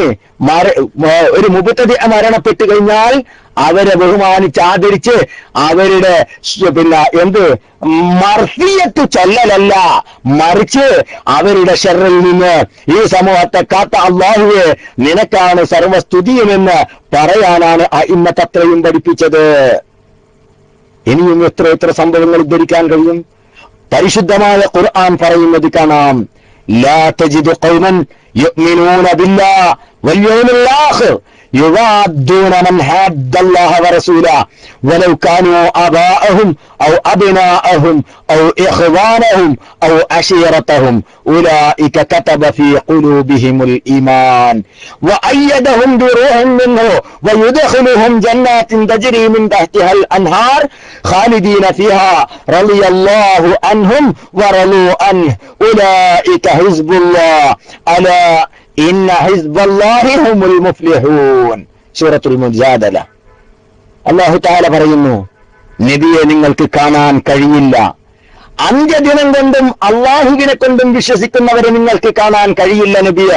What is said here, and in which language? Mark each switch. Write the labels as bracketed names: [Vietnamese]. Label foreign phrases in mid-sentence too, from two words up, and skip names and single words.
[Malayalam] ഒരു മുബ്തദി മരണപ്പെട്ടു കഴിഞ്ഞാൽ അവരെ ബഹുമാനിച്ച് ആദരിച്ച് അവരുടെ മർഫിയത്ത് ചൊല്ലലല്ല, മറിച്ച് അവരുടെ ഷർറിൽ നിന്ന് ഈ സമൂഹത്തെ കാത്ത അല്ലാഹുവേ നിനക്കാണ് സർവസ്തുതിയുമെന്ന് പറയാനാണ് അഇമ്മത്തത്രയും പഠിപ്പിച്ചത്. ഇനിയും എത്ര സംഭവങ്ങൾ ഉദ്ധരിക്കാൻ കഴിയും? പരിശുദ്ധമായ ഖുർആൻ പറയുന്നത് കാണാം, [Arabic] لا تجد قوما يؤمنون بالله واليوم الآخر يوادون من حاد الله ورسوله ولو كانوا آباءهم أو أبناءهم أو إخوانهم أو عشيرتهم أولئك كتب في قلوبهم الإيمان وأيدهم بروح منه ويدخلهم جنات تجري من تحتها الأنهار خالدين فيها رضي الله عنهم ورضوا عنه أولئك حزب الله ألا إن حزب الله هم المفلحون. [Malayalam] സൂറത്തുൽ മുജാദല. അല്ലാഹു തആല പറയുന്നു, നബിയെ നിങ്ങൾക്ക് കാണാൻ കഴിയില്ല, അന്ത്യദിനം കൊണ്ടും അല്ലാഹുവിനെ കൊണ്ടും വിശ്വസിക്കുന്നവരെ നിങ്ങൾക്ക് കാണാൻ കഴിയില്ല നബിയെ.